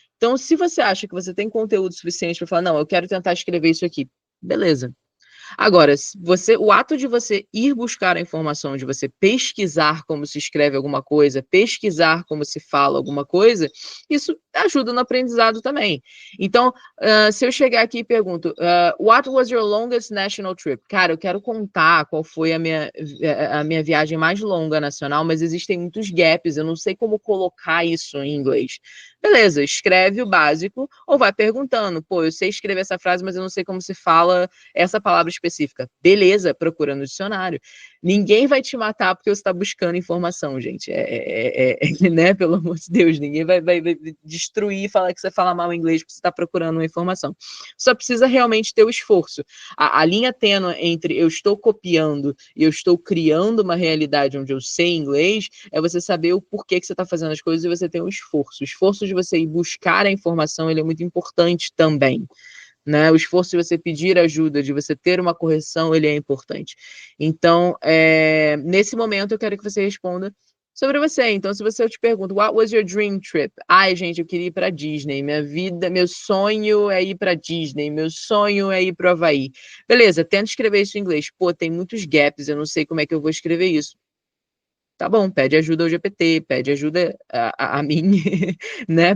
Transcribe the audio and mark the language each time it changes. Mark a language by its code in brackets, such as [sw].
[pt] Então, se você acha que você tem conteúdo suficiente para falar, não, eu quero tentar escrever isso aqui, beleza. Agora, o ato de você ir buscar a informação, de você pesquisar como se escreve alguma coisa, pesquisar como se fala alguma coisa, isso ajuda no aprendizado também. Então, se eu chegar aqui e pergunto, [en] what was your longest national trip? [pt] Cara, eu quero contar qual foi a minha viagem mais longa nacional, mas existem muitos gaps, eu não sei como colocar isso em inglês. Beleza, escreve o básico ou vai perguntando, pô, eu sei escrever essa frase, mas eu não sei como se fala essa palavra específica. Beleza, procura no dicionário. Ninguém vai te matar porque você está buscando informação, gente. Né? Pelo amor de Deus, ninguém vai destruir e falar que você fala mal inglês porque você está procurando uma informação. Só precisa realmente ter o esforço. A linha tênue entre eu estou copiando e eu estou criando uma realidade onde eu sei inglês é você saber o porquê que você está fazendo as coisas e você tem um esforço. O esforço de você ir buscar a informação, ele é muito importante também. Né? O esforço de você pedir ajuda, de você ter uma correção, ele é importante. Então, nesse momento, eu quero que você responda sobre você. Então, se eu te pergunto, [en] what was your dream trip? [pt] Ai, gente, eu queria ir para Disney. Meu sonho é ir para Disney. Meu sonho é ir para o Havaí. Beleza, tenta escrever isso em inglês. Pô, tem muitos gaps, eu não sei como é que eu vou escrever isso. Tá bom, pede ajuda ao GPT, pede ajuda a mim, né?